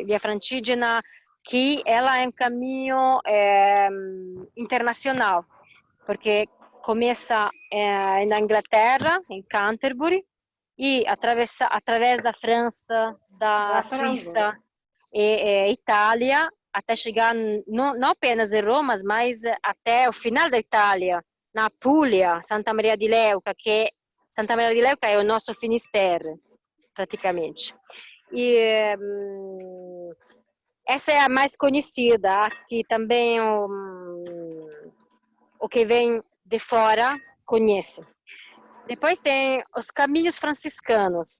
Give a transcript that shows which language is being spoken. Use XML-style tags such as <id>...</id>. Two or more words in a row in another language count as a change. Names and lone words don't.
<pt>Via Francigena, que ela é um caminho internacional, porque começa na Inglaterra, em Canterbury, e através da França, da Suíça e Itália, até chegar não apenas em Roma, mas até o final da Itália, na Puglia, Santa Maria di Leuca, que Santa Maria di Leuca é o nosso Finisterre, praticamente. E essa é a mais conhecida, acho que também o que vem de fora conhece. Depois tem os caminhos franciscanos.</pt>